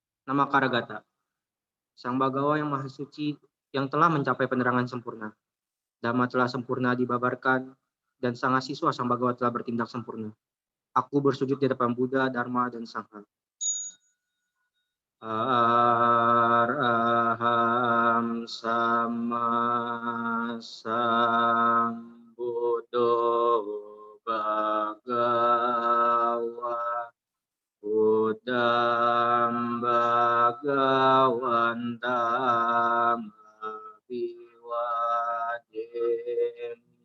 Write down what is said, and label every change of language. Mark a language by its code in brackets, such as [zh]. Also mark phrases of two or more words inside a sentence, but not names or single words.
[id] Nama Karagata, Sang Bagawa yang Maha Suci yang telah mencapai penerangan sempurna. Dhamma telah sempurna dibabarkan, dan Sang Asiswa Sang Bagawa telah bertindak sempurna. Aku bersujud di depan Buddha, Dharma, dan Sangha. [pi] Araham sama sambuddho bhagava Buddham bhagavantam abhivademin.